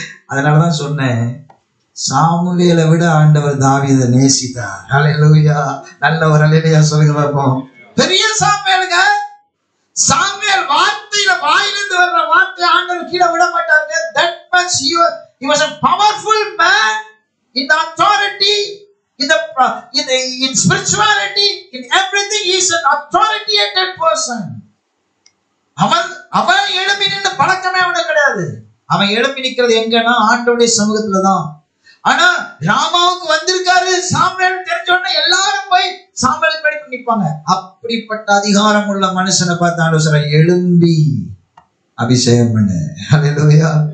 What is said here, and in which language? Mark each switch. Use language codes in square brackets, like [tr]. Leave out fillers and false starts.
[ta] அதனாலதான் சொன்னேன், சாமுவேலை விட ஆண்டவர் தாவீதை நேசித்தார். ஹல்லேலூயா, நல்ல ஒரு அல்லேலூயா சொல்லுங்க பார்ப்போம். பெரிய சாமுவேலுங்க. சாமுவேல் வார்த்தையில வாயிலிருந்து வர்ற வார்த்தை ஆண்டவர் கீழே விட மாட்டாங்க. [en] That much he was a powerful man in the authority, in spirituality, in everything. He is an authoritated person. [ta] அவன் எழுப்பி நின்று பழக்கமே அவனுக்கு கிடையாது. அவன் எழுப்பி நிக்கிறது எங்கன்னா ஆண்டவருடைய சமூகத்துலதான். ஆனா ராமாவுக்கு வந்திருக்காரு சாமுவேல் தெரிஞ்ச உடனே எல்லாரும் போய் சாமுவேலுக்கு படி நிற்பாங்க. அப்படிப்பட்ட அதிகாரம் உள்ள மனுஷனை பார்த்து ஆண்டவர் சொல்றார், எழும்பி அபிஷேகம் பண்ணு. ஹல்லேலூயா.